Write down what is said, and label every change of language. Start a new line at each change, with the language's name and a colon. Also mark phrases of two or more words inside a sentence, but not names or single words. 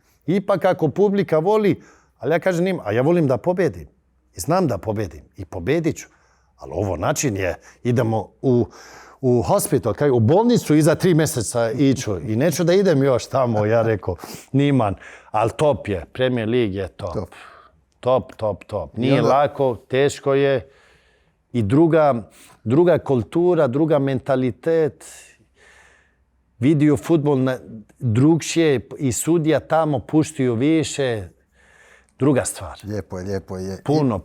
Serbian: Ipak ako publika voli, ali ja kažem njima, a ja volim da pobedim. I znam da pobedim. I pobedit ću. Ali ovo način je, idemo u hospital, u bolnicu i za 3 mjeseca iću. I neću da idem još tamo, ja rekao, niman. Ali top je, Premier League je top. Top. Nije lako, teško je. I druga kultura, druga mentalitet. Vidio futbol drugšije I sudija tamo puštaju više. Druga stvar. Lijepo je. Puno.